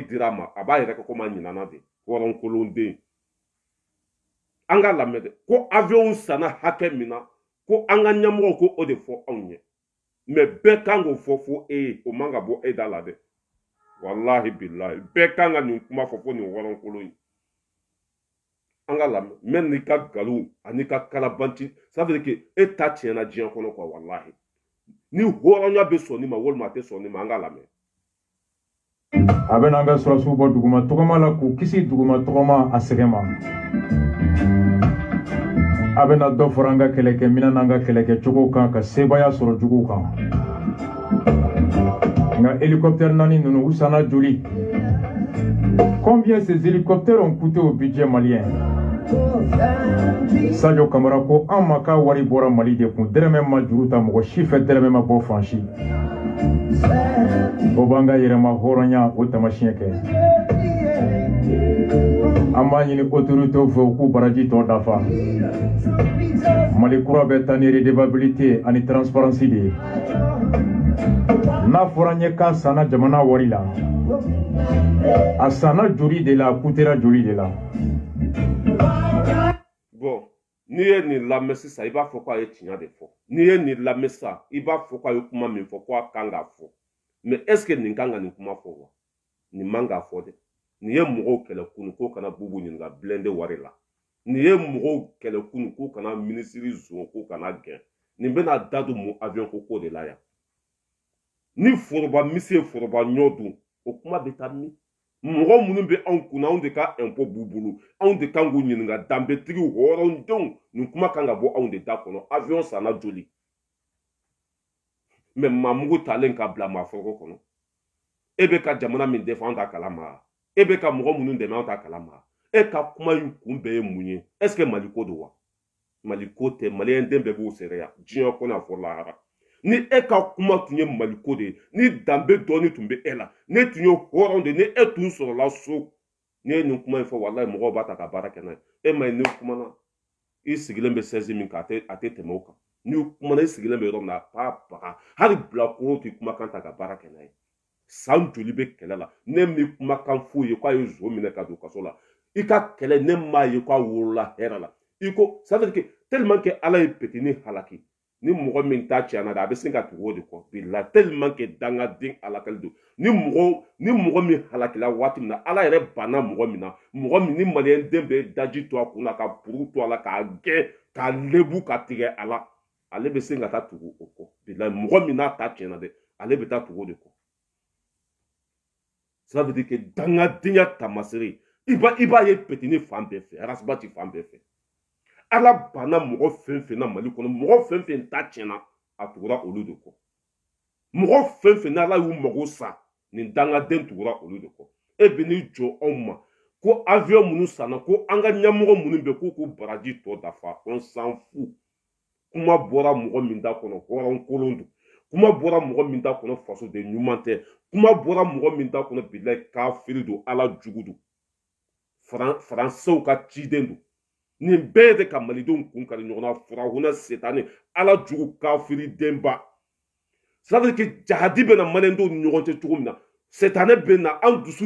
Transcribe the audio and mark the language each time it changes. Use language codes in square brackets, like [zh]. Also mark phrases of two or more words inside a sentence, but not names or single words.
[bm] dira ma a b'a yɛrɛ kɛ komi a ɲinana de hɔrɔnkolonden an ka lamɛn dɛ ko avion sanna hakɛ min na ko an ka ɲɛmɔgɔw ko o de fɔ anw ye mais bɛɛ kan k'o fɔ fo e ye o man ka bɔ e da la dɛ wallahi billahi bɛɛ kan ka nin kuma fɔ fo nin hɔrɔnkolon in an ka lamɛn même n'i ka nkalon ani ka kalabanci [fr] ça veut dire que [bm] e ta tiɲɛna diɲɛ kɔnɔ quoi wallahi ni hɔrɔnya bɛ sɔn nin ma walima a tɛ sɔn nin ma an ka lamɛn a bɛ n'an ka sɔrɔsiw bɔ duguma tɔgɔma la k'u kisi duguma tɔgɔma a sɛgɛn ma a bɛ na dɔ fara an ka kɛlɛkɛminɛn n'an ka kɛlɛkɛcogo kan ka sebaaya sɔrɔ juguw kan nka hélicoptère naani ninnu u sanna joli [fr] combien ces hélicoptères ont coûté au budget malien [bm] Sadio Kamara ko an ma ka wari bɔra Mali de kun dɛrɛmɛ ma juru ta mɔgɔ si fɛ dɛrɛmɛ ma bɔ fan si o b'an ka yɛrɛma hɔrɔnya o tamasiyɛn kɛ an b'a ɲini autorités fɛ u k'u baraji tɔ dafa Mali kura bɛ taa ni redevabilité ani transparence de ye n'a fɔra n ye k'a sanna jamana wari la a sanna joli de la a kutera joli de la bon n'i ye nin lamɛn sisan i b'a fɔ ko a ye tiɲɛ de fɔ n'i ye nin lamɛn sisan i b'a fɔ ko a ye kuma min fɔ ko a kan k'a fɔ [fr] mais est ce que [bm] nin kan ka nin kuma fɔ wa nin man k'a fɔ dɛ nin ye mɔgɔw kɛlɛ kunu k'o kana Bubu ɲininka blende wari la nin ye mɔgɔw kɛlɛ kunu k'o kana minisiri zon k'o kana gɛn nin bɛna da don mun avion ko de la yan ni foroba misi ye foroba ɲɔ dun o kuma bɛ taa min mɔgɔ minnu bɛ anw kunna anw de ka impôt b'u bolo anw de kan k'u ɲininka danbetigiw hɔrɔndenw nin kuma kan ka bɔ anw de da kɔnɔ avion sanna joli mais maamugu talen ka bila maaforoko kɔnɔ e bɛ ka jamana min défend anw t'a kalama e bɛ ka mɔgɔ minnu dɛmɛ anw t'a kalama e ka kuma in kun bɛɛ ye mun ye [fr] est ce que [bm] Mali ko don wa Mali ko tɛ maliyɛn den bɛɛ b'u sɛbɛ yan diɲɛ kɔnɔ a fɔ lahara ni e ka kuma tun ye Mali ko de ye ni danbe dɔɔni tun bɛ e la ne tun ye hɔrɔn de ni e tun sɔrɔla so ni ye nin kuma in fɔ wallahi mɔgɔw b'a ta ka baara kɛ n'a ye e ma ye ne kumana i sigilen bɛ 16 min kan a tɛ tɛmɛ o kan ni kumana i sigilen bɛ yɔrɔ min na a b'a baga hali bilakoro tɛ kumakan ta ka baara kɛ n'a ye san joli bɛ kɛlɛ la ne min kumakan f'u ye k'a ye zo minɛ ka don kaso la i ka kɛlɛ ne m'a ye k'a wolola hɛrɛ la i ko [fr] ça veut dire que tellement que [bm] ala ye petini halaki ni mɔgɔ min ta tiɲɛna dɛ a bɛ se ka tugu o de kɔ bila [fr] tellement que [bm] dangaden alakali don ni mɔgɔ min halakila waati min na ala yɛrɛ banna mɔgɔ min na mɔgɔ min ni maliyɛn den bɛ daji to a kun na ka puru to a la k'a gɛn k'a lebu ka tigɛ a la ale bɛ se ka taa tugu o kɔ bila mɔgɔ min n'a ta tiɲɛna dɛ ale bɛ taa tugu o de kɔ [fr] ça veut dire que [bm] dangadenya tamasere i b'a ye petini fan bɛɛ fɛ arasibati fan bɛɛ fɛ ala banna mɔgɔ fɛn fɛn na Mali kɔnɔ mɔgɔ fɛn fɛn ta tiɲɛna a tugura olu de kɔ mɔgɔ fɛn fɛn n'ala y'u mago sa nin dangaden tugura olu de kɔ e bɛ n'i jɔ anw ma ko avion minnu sanna ko an ka ɲɛmɔgɔ minnu bɛ k'u k'u baraji tɔ dafa [fr] on s'en fout [bm] kuma bɔra mɔgɔ min da kɔnɔ hɔrɔn kolon don kuma bɔra mɔgɔ min da kɔnɔ faso de ɲuman tɛ kuma bɔra mɔgɔ min da kɔnɔ bilayi kafiri don ala jugu don faransɛw ka ciden don nin bɛɛ de ka malidenw kun kari ɲɔgɔn na furahunɛ setani ala jugu kafiri denba [fr] ça veut dire que [bm] jahadi bɛ na maliyɛndenw ni ɲɔgɔn cɛ cogo min na setanɛ bɛ na an dusu